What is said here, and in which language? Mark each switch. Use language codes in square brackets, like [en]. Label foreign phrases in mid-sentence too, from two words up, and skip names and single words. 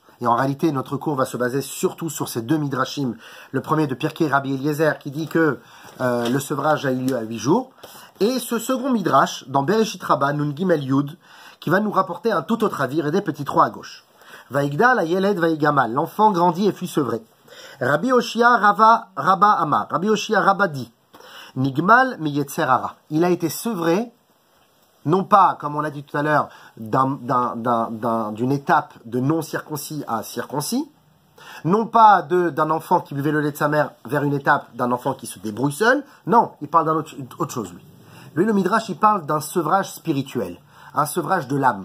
[fr] Et en réalité, notre cours va se baser surtout sur ces 2 Midrashim. Le premier de Pirkei Rabbi Eliezer qui dit que le sevrage a eu lieu à 8 jours. Et ce second Midrash, dans Bereshit Rabbah, [he] נון גימל יוד, [fr] qui va nous rapporter un tout autre avis, et des petits 3 à gauche. [he] ויגדל הילד ויגמל. [fr] L'enfant grandit et fut sevré. [he] Rabbi Oshia Rabba Amar. [fr] Rabbi Oshia Rabba dit [he] נגמל מיצר הרע. [fr] Il a été sevré non pas, comme on a dit tout à l'heure, d'une étape de non-circoncis à circoncis, Non pas d'un enfant qui buvait le lait de sa mère vers une étape d'un enfant qui se débrouille seul. Non, il parle autre chose, lui. Lui, le Midrash, il parle d'un sevrage spirituel, un sevrage de l'âme.